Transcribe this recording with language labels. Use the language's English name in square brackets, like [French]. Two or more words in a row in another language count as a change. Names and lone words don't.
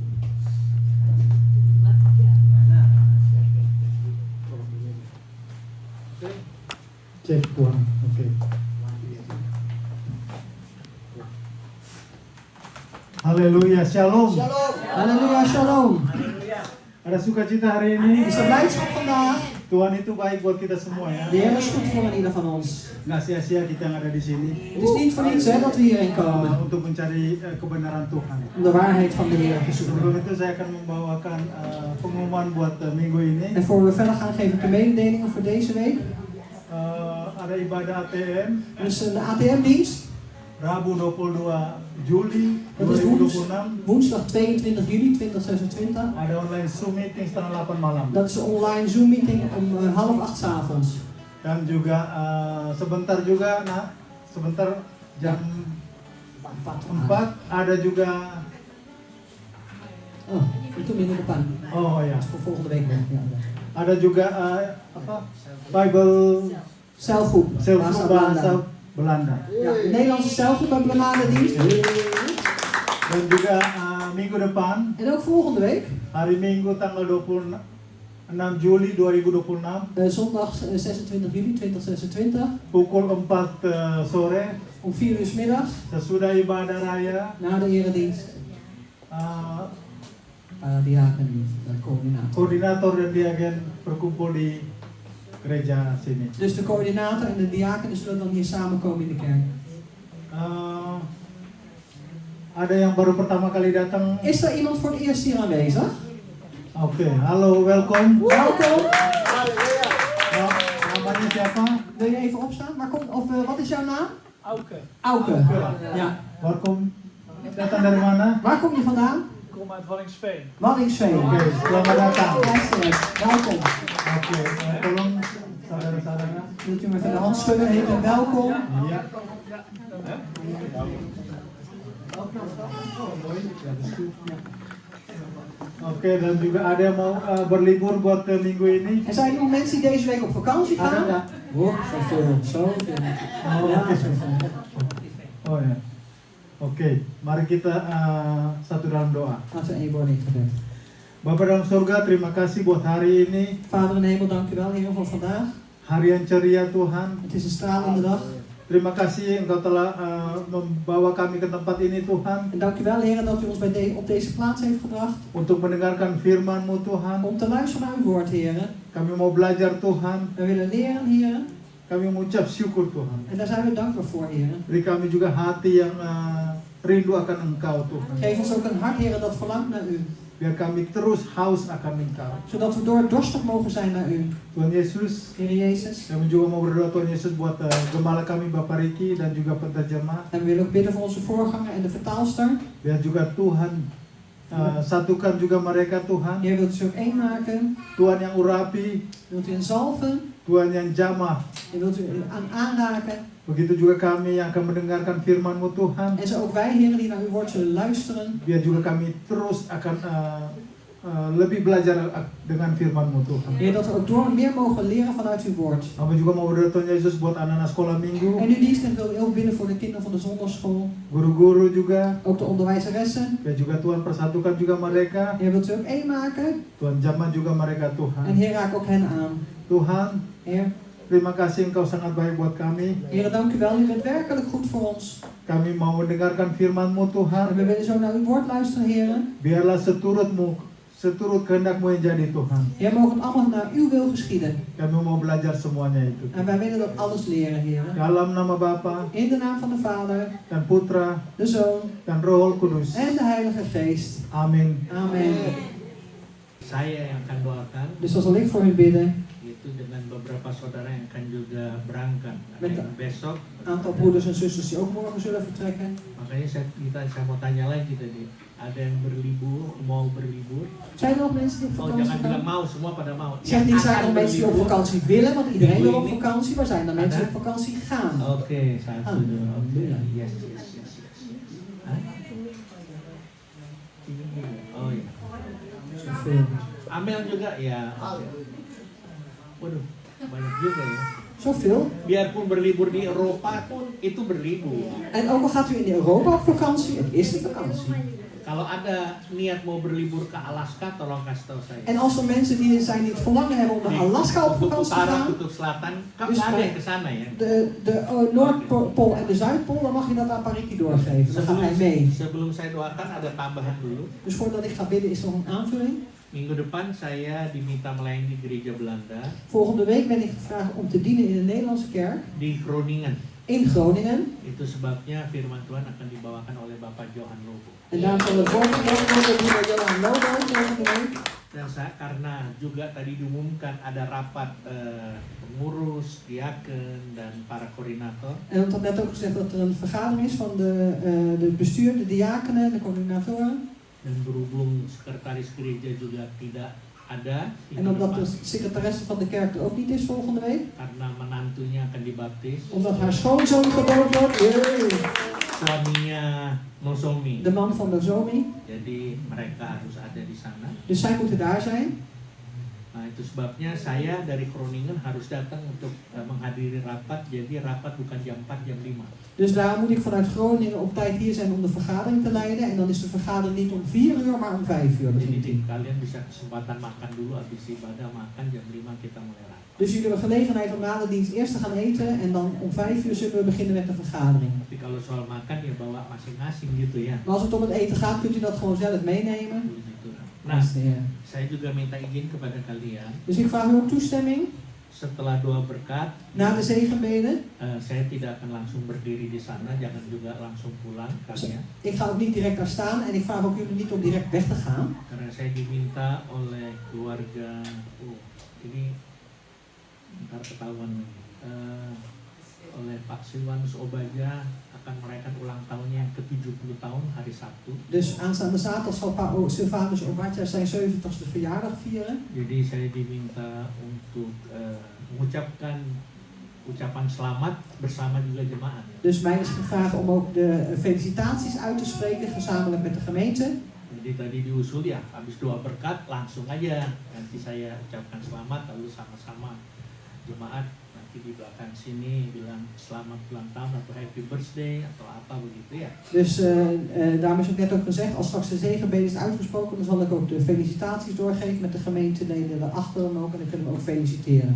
[Indonesian] Cek Tuhan. Oke. Haleluya, shalom. [Dutch] Halleluja, shalom. [Indonesian] Ada sukacita hari ini. [Dutch] Is er blijdschap vandaag? [Indonesian] Tuhan itu baik buat kita semua ya. [Dutch] De Heer is goed voor ieder van ons. [Indonesian] Nggak sia-sia kita yang ada di sini [Dutch] Het is niet voor niets hè, dat we hierheen komen. [Indonesian] untuk mencari kebenaran Tuhan. [Dutch] Om de waarheid van de Heer te [Indonesian] Sebelum [Dutch] zoeken. [Indonesian] itu saya akan membawakan pengumuman buat minggu ini. [Dutch] En voor we verder gaan, geef ik de mededelingen voor deze week. [Indonesian] Ada ibadah ATM [Dutch] Er is een ATM-dienst. [Indonesian] Rabu 22 Juli [Dutch] Dat is 2026. woensdag 22 juli 2026. [Indonesian] Ada [English] online Zoom meeting [Indonesian] setengah 8 malam. [Dutch] Dat is een online Zoom-meeting om 7:30 's avonds. [Indonesian] Dan juga sebentar juga sebentar jam 4 ada juga Oh, itu minggu depan. oh ya. [Dutch] Dat is voor volgende week. Ja. [Indonesian] Ada juga apa? Bible [Dutch] Celgroep. [Indonesian] Selfgroep bahasa Belanda. [Dutch] Ja, de Nederlandse celgroep hebben we na de dienst. [Indonesian] Dan juga minggu depan [Dutch] En ook volgende week, [Indonesian] hari Minggu tanggal 26 Juli 2026 [Dutch] zondag 26 juli 2026, [Indonesian] pukul 4 sore [Dutch] om 4 uur 's middags, [Indonesian] sesudah ibadah raya [Dutch] na de eredienst. Diaken en coördinator. [Indonesian] koordinator dan diagen berkumpul di gereja sini. [Dutch] Dus de coördinator en de diakenen zullen dan hier samenkomen in de kerk. [Indonesian] Ada yang baru pertama kali datang. [Dutch] Is er iemand voor het eerst hier aanwezig? [Indonesian] Oke, halo, welkom. [Dutch] Welkom. [Indonesian] Namanya siapa? [Dutch] wat is jouw naam? Auke. Auke. Ja. [Indonesian] Datang dari mana? [Dutch] Waar kom je vandaan? Ik kom uit Waddinxveen. Waddinxveen. [Indonesian] Oke, selamat datang. [Dutch] Welkom. [Indonesian] Oke, tolong saudara-saudara. [Dutch] Wilt u me even de hand schudden? Heet en welkom. [Indonesian] Iya. Oke, dan juga ada yang mau berlibur buat minggu ini? [Dutch] Er zijn nog mensen die deze week op vakantie [Indonesian] Ada [Dutch] gaan. [Indonesian] nggak? [Dutch] Oh, zoveel. Zoveel. Oh, Ja, oke. zoveel. [Indonesian] Oh ya. Oke, mari kita satu dalam doa. [Dutch] Laten we één woord in gebed. [Indonesian] Bapa dalam surga, terima kasih buat hari ini. [Dutch] Vader in de hemel, dank u wel, Heer, voor vandaag. [Indonesian] Hari yang ceria Tuhan. [Dutch] Het is een stralende dag. [Indonesian] Terima kasih Engkau telah membawa kami ke tempat ini Tuhan. [Dutch] En dank u wel, Heer, dat u ons op deze plaats heeft gebracht. [Indonesian] Untuk mendengarkan firman-Mu Tuhan. [Dutch] Om te luisteren naar uw woord, Heer. [Indonesian] Kami mau belajar Tuhan. [Dutch] We willen leren, Heer. [Indonesian] Kami mengucap syukur Tuhan. [Dutch] En daar zijn we dankbaar voor, Heer. [Indonesian] Beri kami juga hati yang rindu akan Engkau Tuhan. [Dutch] Geef ons ook een hart, Heer, dat verlangt naar u. [Indonesian] Biar kami terus haus akan Engkau. [Dutch] Zodat we doordorstig mogen zijn naar u. [Indonesian] Tuhan Yesus, [Dutch] Heer Jezus. [Indonesian] kami juga mau berdoa Tuhan Yesus buat gembala kami Bapak Riki dan juga penterjemah. [Dutch] En we willen ook bidden voor onze voorganger en de vertaalster. [Indonesian] Biar juga Tuhan satukan juga mereka Tuhan. [Dutch] Heer, wilt u ze ook één maken. [Indonesian] Tuhan yang urapi, [Dutch] Wilt u hen zalven. [Indonesian] Tuhan yang jamah. [Dutch] En wilt u aanraken. [Indonesian] Begitu juga kami yang akan mendengarkan firman-Mu Tuhan. [Dutch] En zo ook wij, Heer, die naar uw woord zullen luisteren. [Indonesian] Biar juga kami terus akan lebih belajar dengan firman-Mu Tuhan. [Dutch] Heer, dat we ook meer mogen leren vanuit uw woord. [Indonesian] Kami juga mau berdoa Tuhan Yesus buat anak-anak sekolah minggu. [Dutch] En uw dienst wil ook bidden voor de kinderen van de zondagschool. [Indonesian] Guru-guru juga. [Dutch] Ook de onderwijzeressen. [Indonesian] Dan juga Tuhan persatukan juga mereka. [Dutch] Heer, wilt u ook één maken. [Indonesian] Tuhan jamah juga mereka [Dutch] En [Indonesian] Tuhan. [Dutch] Heer, raak ook hen aan. [Indonesian] Tuhan, [Dutch] Heer, [Indonesian] terima kasih Engkau sangat baik buat kami. [Dutch] Heer, dank u wel. U bent werkelijk goed voor ons. [Indonesian] Kami mau mendengarkan firman-Mu [Dutch] En [Indonesian] Tuhan. [Dutch] we willen zo naar uw woord luisteren, Heer. [Indonesian] Biarlah seturut kehendak-Mu yang jadi Tuhan. [Dutch] Heer, mogen het allemaal naar uw wil geschieden. [Indonesian] Kami mau belajar semuanya itu. [Dutch] En wij willen dat alles leren, Heer. [Indonesian] Dalam nama Bapa [Dutch] In de naam van de Vader, [Indonesian] dan Putra [Dutch] de Zoon [Indonesian] dan Roh Kudus. [Dutch] en de Heilige Geest. [Indonesian] Amin. [Dutch] Amen. [Indonesian] Saya yang akan doakan [Dutch] Dus dan zal ik voor u bidden. [Indonesian] itu dengan beberapa saudara yang akan juga berangkat. Ada yang besok, [Dutch] Een aantal broeders en zusters die ook morgen zullen vertrekken. [Indonesian] makanya saya mau tanya lagi tadi. Ada yang mau berlibur. [Dutch] Zijn er nog mensen die op [Indonesian] Oh, [Dutch] vakantie [Indonesian] jangan bilang [Dutch] gaan? [Indonesian] mau, semua pada mau. [Dutch] Zeg niet, zijn er mensen die op vakantie willen, want iedereen wil op [Indonesian] Ibu ini. [Dutch] vakantie, maar zijn er mensen die [Indonesian] Ada? [Dutch] op vakantie gaan? [Indonesian] Oke, satu dulu. Oke, yes. Hah? Ini dulu. Oh iya. [Dutch] Zoveel. [Indonesian] Amel juga ya. Oke. Waduh, banyak juga ya. [Dutch] Zoveel. [Indonesian] Biarpun berlibur di Eropa pun itu berlibur. [Dutch] En ook al gaat u in Europa op vakantie, het is een vakantie. [Indonesian] Kalau ada niat mau berlibur ke Alaska, tolong kasih tahu saya. [Dutch] En als er mensen die zijn die het verlangen hebben om naar Alaska op [Indonesian] Kutub [Dutch] vakantie te [Indonesian] Utara, [Dutch] gaan, [Indonesian] Kutub Selatan, kan [Dutch] Dus [Indonesian] nggak ada [Dutch] wij- [Indonesian] yang ke sana ya. [Dutch] de Noordpool en de Zuidpool, dan mag je dat aan Pariki doorgeven. Dan gaat hij mee. [Indonesian] Sebelum saya doakan ada tambahan dulu. [Dutch] Dus voordat ik ga bidden is er nog een aanvulling. [Indonesian] Minggu depan saya diminta melayani di gereja Belanda [Dutch] Volgende week ben ik gevraagd om te dienen in de Nederlandse kerk [Indonesian] di Groningen. [Dutch] in Groningen. [Indonesian] Itu sebabnya firman Tuhan akan dibawakan oleh Bapak Johan Lobo. [Dutch] En daarom zal het woord gebracht worden door Johan Lobo volgende week. [Indonesian] Dan karena juga tadi diumumkan ada rapat pengurus, diaken, dan para koordinator. [Dutch] En het had net ook gezegd dat er een vergadering is van de bestuur, de diakenen, de coördinatoren. [Indonesian] Dan berhubung sekretaris gereja juga tidak ada [Dutch] En omdat de secretaresse van de kerk er ook niet is volgende week. [Indonesian] karena menantunya akan dibaptis, [Dutch] Omdat haar schoonzoon gedoopt wordt. Yay. [Indonesian] suaminya Nozomi. [Dutch] De man van de Zomi. [Indonesian] Jadi mereka harus ada di sana. [Dutch] Dus zij moeten daar zijn. [Indonesian] Nah itu sebabnya saya dari Groningen harus datang untuk menghadiri rapat. Jadi rapat bukan jam 4, jam 5. [Dutch] Dus daar moet ik vanuit Groningen op tijd hier zijn om de vergadering te leiden. En dan is de vergadering niet om 4 uur, maar om 5 uur begint die. [Indonesian] Jadi kalian bisa kesempatan makan dulu, habis ibadah makan, jam 5 kita mulai rapat. [Dutch] Dus jullie hebben gelegenheid om na de dienst eerst te gaan eten. En dan om 5 uur zullen we beginnen met de vergadering. [Indonesian] Tapi kalau soal makan ya bawa masing-masing gitu ya. [Dutch] Maar als het om het eten gaat, kunt u dat gewoon zelf meenemen. [Indonesian] Begitu. Nah, [Dutch] Ja. [Indonesian] saya juga minta izin kepada kalian. [Dutch] Dus ik vraag u ook toestemming. [Indonesian] Setelah doa berkat, [Dutch] Na de zegenbeden. [Indonesian] saya tidak akan langsung berdiri di sana, jangan juga langsung pulang kalian. [Dutch] Ik ga ook niet direct daar staan. En ik vraag ook jullie niet om direct weg te gaan. [Indonesian] Karena saya diminta oleh keluarga, ini ntar ketahuan nih. oleh Pak Silwanus Obadja akan merayakan ulang tahunnya yang ke-70 tahun hari Sabtu. [Dutch] Dus aanstaande zaterdag zal Pak Silvanus Obadja zijn 70ste verjaardag vieren. [Indonesian] Jadi saya diminta untuk mengucapkan ucapan selamat bersama juga jemaat. [Dutch] Dus mij is gevraagd om ook de felicitaties uit te spreken gezamenlijk met de gemeente. [Indonesian] Jadi tadi diusul ya, habis doa berkat langsung aja nanti saya ucapkan selamat lalu sama-sama jemaat nanti di belakang sini bilang selamat ulang tahun atau [English] happy birthday [Indonesian] atau apa begitu ya. [Dutch] Dus daarom is ook net ook gezegd, als straks de zegenbede is uitgesproken, dan zal ik ook de felicitaties doorgeven met de gemeenteleden daarachter dan ook en dan kunnen we ook feliciteren.